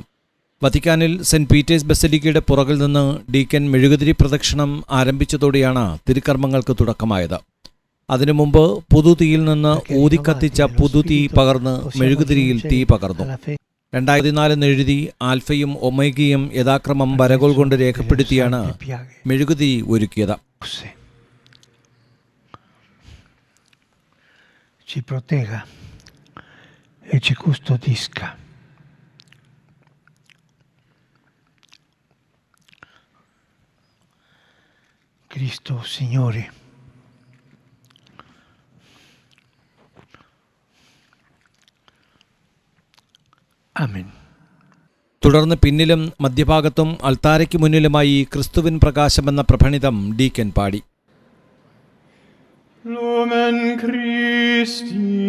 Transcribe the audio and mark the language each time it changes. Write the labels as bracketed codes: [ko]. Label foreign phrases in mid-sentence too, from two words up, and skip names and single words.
[ml] വത്തിക്കാനിൽ സെന്റ് പീറ്റേഴ്സ് ബസലിക്കയുടെ പുറകിൽ നിന്ന് ഡീക്കൻ മെഴുകുതിരി പ്രദക്ഷിണം ആരംഭിച്ചതോടെയാണ് തിരുക്കർമ്മങ്ങൾക്ക് തുടക്കമായത്. അതിനു മുമ്പ് പുതുതീയിൽ നിന്ന് ഊതിക്കത്തിച്ച പുതുതീ പകർന്ന് മെഴുകുതിരിയിൽ തീ പകർന്നു. 2014 എഴുതി ആൽഫയും ഒമേഗയും യഥാക്രമം വരകൾ കൊണ്ട് രേഖപ്പെടുത്തിയാണ് മെഴുകുതിരി ഒരുക്കിയത്. [it] Ci protegga e ci custodisca. Cristo Signore. [ml] ആമേൻ. തുടർന്ന് പിന്നിലും മധ്യഭാഗത്തും അൾത്താരയ്ക്ക് മുന്നിലുമായി ക്രിസ്തുവിൻ പ്രകാശമെന്ന പ്രഭണിതം ഡീക്കൻ പാടി. [la] Lumen Christi.